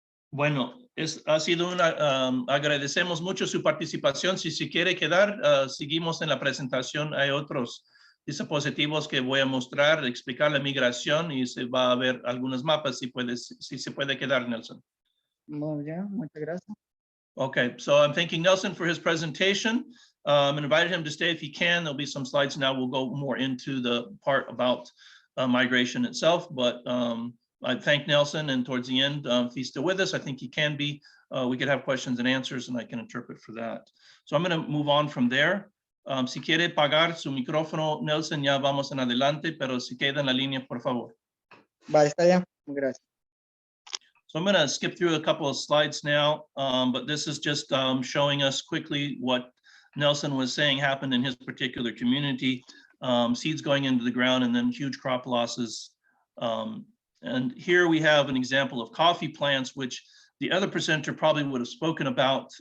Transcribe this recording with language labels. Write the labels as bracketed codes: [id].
[es] Bueno, ha sido agradecemos mucho su participación. Si se quiere quedar, seguimos en la presentación. Hay otros dispositivos que voy a mostrar, explicar la migración, y se va a ver algunos mapas si se puede quedar, Nelson. Muy bien, muchas gracias. [en] Okay, so I'm thanking Nelson for his presentation. And invited him to stay if he can. There'll be some slides now. We'll go more into the part about migration itself, but I thank Nelson, and towards the end, if he's still with us, I think he can be, we could have questions and answers, and I can interpret for that. So I'm going to move on from there. [es] Si quiere pagar su micrófono, Nelson, ya vamos en adelante, pero si queda en la línea, por favor. Va, está bien. Gracias. [en] So I'm going to skip through a couple of slides now, but this is just showing us quickly what Nelson was saying happened in his particular community. Seeds going into the ground and then huge crop losses. And here we have an example of coffee plants, which the other presenter probably would have spoken about.